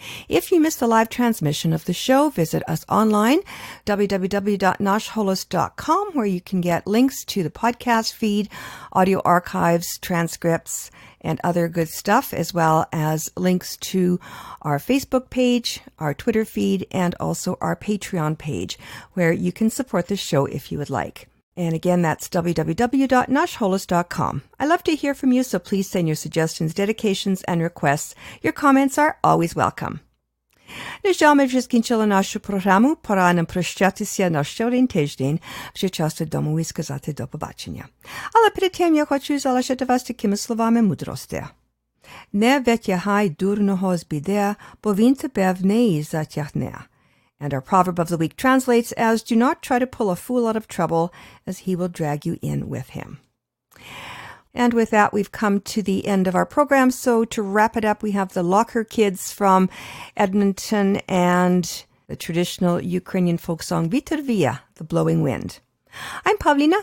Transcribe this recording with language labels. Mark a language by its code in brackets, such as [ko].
[en] If you missed the live transmission of the show, visit us online, www.nashholos.com, where you can get links to the podcast feed, audio archives, transcripts, and other good stuff, as well as links to our Facebook page, our Twitter feed, and also our Patreon page, where you can support the show if you would like. And again, that's www.nashholos.com. I love to hear from you, so please send your suggestions, dedications, and requests. Your comments are always welcome. [uk] Нажал ми вже скінчили нашу програму, пора нам прощатися на ще один тиждень, вже часто дому і сказати до побачення. Але перед тим я хочу залишити вас такими словами мудрості. Не витягай дурного з біди, бо він тебе в неї затягне. [en] And our proverb of the week translates as, do not try to pull a fool out of trouble, as he will drag you in with him. And with that, we've come to the end of our program. So to wrap it up, we have the Locker Kids from Edmonton and the traditional Ukrainian folk song Vitorvia, The Blowing Wind. I'm Pavlina.